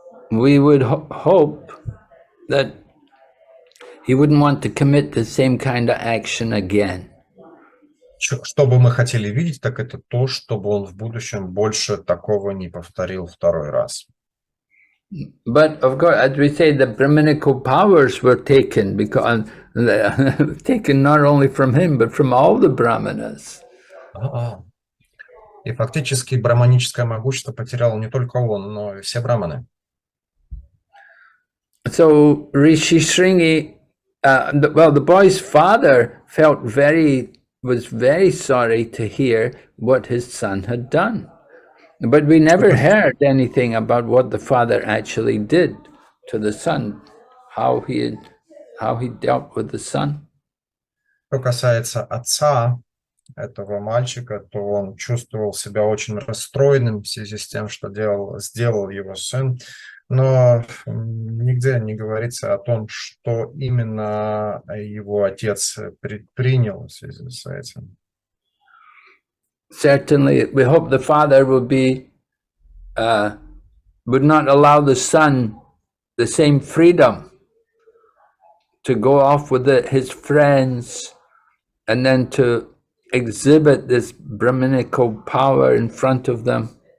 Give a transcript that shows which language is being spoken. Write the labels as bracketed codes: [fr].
[en] We would hope that he wouldn't want to commit the same kind of action again. [ru] Что бы мы хотели видеть, так это то, чтобы он в будущем больше такого не повторил второй раз. [en] But of course, as we say, the Brahminical powers were taken because taken not only from him but from all the Brahmanas. [ru] И фактически брахманическое могущество потерял не только он, но и все браманы. [en] So Rishi Shringi, the boy's father was very sorry to hear what his son had done. But we never heard anything about what the father actually did to the son, how he dealt with the son. [ru] Что касается отца этого мальчика, то он чувствовал себя очень расстроенным в связи с тем, что сделал его сын. Но нигде не говорится о том, что именно его отец предпринял в связи с этим. [en] Certainly, we hope the father would not allow the son the same freedom to go off with his friends and then to exhibit this Brahminical power in front of them.